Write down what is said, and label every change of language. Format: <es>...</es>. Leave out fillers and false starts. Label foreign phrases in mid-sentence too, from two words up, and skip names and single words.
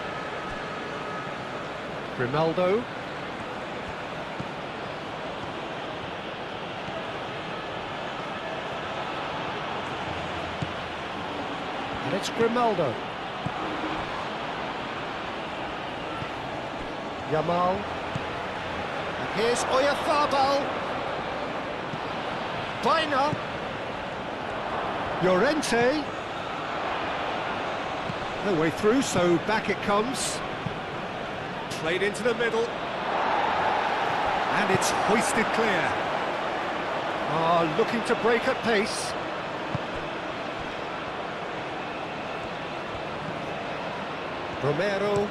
<en>Grimaldo. And it's Grimaldo. Yamal. And here's Oyarzabal. Baina. Llorente. No way through, so back it comes. Played into the middle. And it's hoisted clear. Looking to break at pace. Romero.</en>